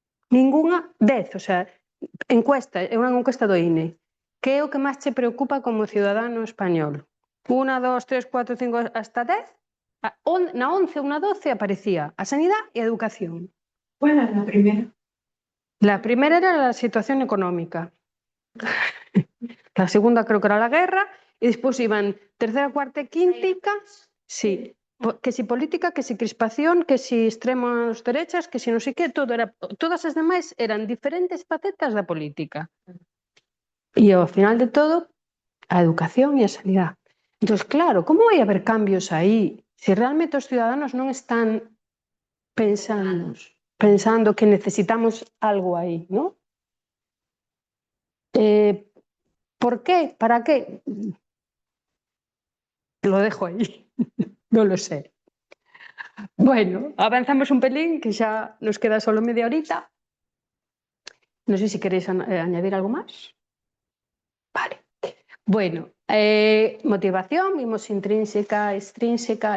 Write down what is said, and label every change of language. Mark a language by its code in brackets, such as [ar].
[gl] Ninguna 10, o sea, encuesta, é unha encuesta do INE. Que é o que máis che preocupa como ciudadano español? 1, 2, 3, 4, 5, hasta 10? Na 11 ou na 12 aparecía a sanidade e a educación. [es] Bueno, la primera. La primera era la situación económica. La segunda creo que era la guerra y después iban tercera, cuarta y quinta. [gl] Sí. [es] Que si política, que si crispación, que si extremos derechas, [gl] que si non sei que, todo era, todas as demais eran diferentes facetas da política. E ao final de todo, a educación e a sanidade. Entón, claro, como vai haber cambios aí se realmente os ciudadanos non están pensando que necesitamos algo aí, ¿no? [es] ¿Por qué? ¿Para qué? Lo dejo ahí. No lo sé. Bueno, avanzamos un pelín, [gl] que xa nos queda solo media horita. Non sei se queréis añadir algo máis. Vale. [es] Bueno, motivación, vimos intrínseca, extrínseca.